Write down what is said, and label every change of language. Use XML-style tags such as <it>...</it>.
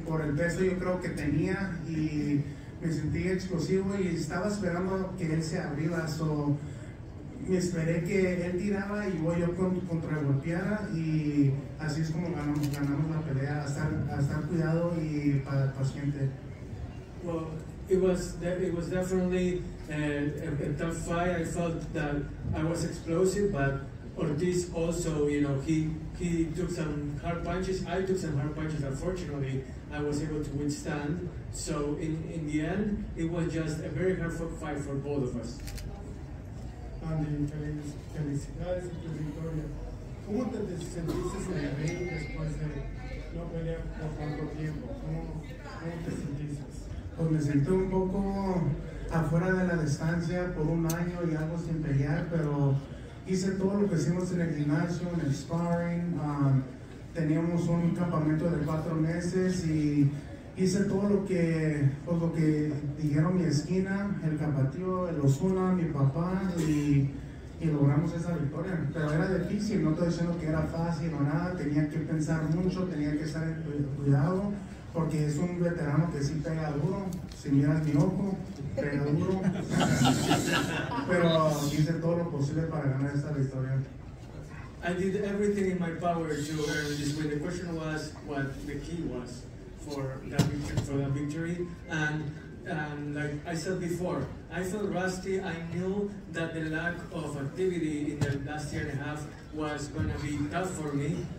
<es>Por el peso yo creo que tenía y me sentí explosivo y estaba esperando que él se abriera. Me esperé que él tiraba y yo contragolpeara, y así es como ganamos la pelea, a estar cuidado y paciente.</es> <en>Well, it was definitely a tough fight. I felt that I was explosive, but Ortiz also, you know, he took some hard punches. I took some hard punches. Unfortunately, I was able to withstand. So in the end, it was just a very hard fight for both of us.</en> <es>Andy, felicidades y tu victoria. ¿Cómo te sentiste en el ring después de no pelear por tanto tiempo? ¿Cómo te sentiste? Pues me sentí un poco afuera de la distancia por un año y algo sin pelear, pero hice todo lo que hicimos en el gimnasio, en el sparring. Teníamos un campamento de 4 meses y hice todo lo que dijeron mi esquina, el Capatío, el Osuna, mi papá y logramos esa victoria. Pero era difícil, no estoy diciendo que era fácil o nada, tenía que pensar mucho, tenía que estar en cuidado, porque es un veterano que sí pega duro. Si miras mi ojo, pega duro. Pero hice todo lo posible para ganar esta victoria.</es> <en>I did everything in my power to earn this win. The question was what the key was for that victory. And like I said before, I felt rusty. I knew that the lack of activity in the last year and a half was going to be tough for me.</en>